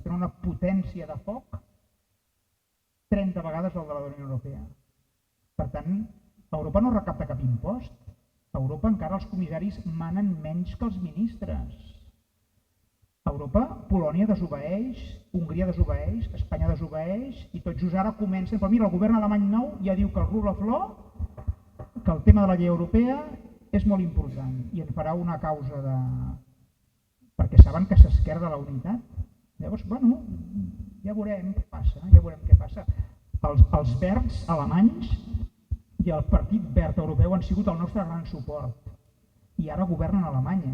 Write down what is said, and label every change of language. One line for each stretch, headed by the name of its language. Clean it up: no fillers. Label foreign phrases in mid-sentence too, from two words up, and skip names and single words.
Catalan: Tenen una potència de foc 30 vegades el de la Unió Europea. Per tant, Europa no recapta cap impost. A Europa encara els comissaris manen menys que els ministres. A Europa, Polònia desobeeix, Hongria desobeeix, Espanya desobeeix i tot just ara comencen... Però mira, el govern alemany nou ja diu que el
English: rule of law,
Catalan: que el tema de la llei europea és molt important i en farà una causa de... perquè saben que s'esquerda la unitat. Llavors, bueno, ja veurem què passa, ja veurem què passa. Els verds alemanys i el Partit Verd Europeu han sigut el nostre gran suport i ara governen a Alemanya.